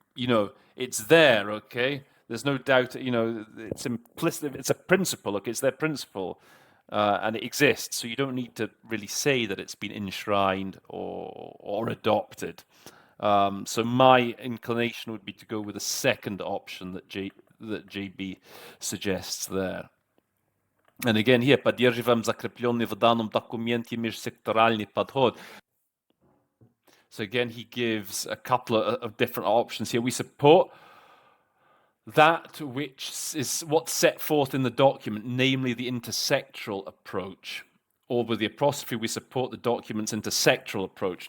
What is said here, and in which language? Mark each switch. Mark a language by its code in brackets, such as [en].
[en] You know, it's there, okay? There's no doubt, you know, it's implicit, it's a principle, okay? It's their principle, and it exists, so you don't need to really say that it's been enshrined or adopted. So my inclination would be to go with the second option that JB suggests there. And again here, [ru] поддерживаем закрепленный в данном документе межсекторальный подход. [en] So again, he gives a couple of different options here. We support that which is what's set forth in the document, namely the intersectoral approach. Or with the apostrophe, we support the document's intersectoral approach.